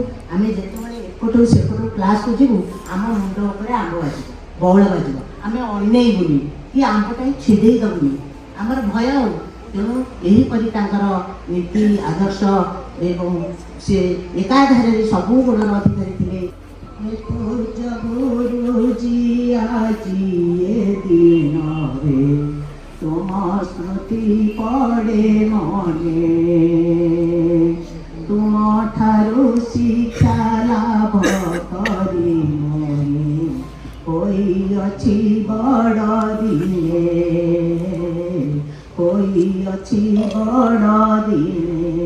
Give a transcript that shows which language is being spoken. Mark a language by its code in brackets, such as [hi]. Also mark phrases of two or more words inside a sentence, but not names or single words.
[or] ଆମେ ଯେତେବେଳେ ଏପଟୁ ସେପଟୁ କ୍ଲାସ୍କୁ ଯିବୁ, ଆମ ମୁଣ୍ଡ ଉପରେ ଆମ୍ବ ବାଜିବ, ବଉଳ ବାଜିବ, ଆମେ ଅନେଇବୁନି କି ଆମ୍ବଟାକୁ ଛିଡ଼େଇ ଦେବୁନି, ଆମର ଭୟ ଆଉ। ତେଣୁ ଏହିପରି ତାଙ୍କର ନୀତି ଆଦର୍ଶ ଏବଂ ସେ ଏକାଧାରରେ ସବୁ ଗୁଣର ଅଧିକାରୀ ଥିଲେ। ଗୁରୁଜୀ ଆଜି ଏ ଦିନରେ ତୁମର ସ୍ମୃତି ପଡ଼େ ମନେ, ତୁମର ଠାରୁ ଶିକ୍ଷା ଲାଭ କରି ମନେ ହଇଅଛି ବଡ଼ ଦିନେ, ହଇଅଛି ବଡ଼ ଦିନେ।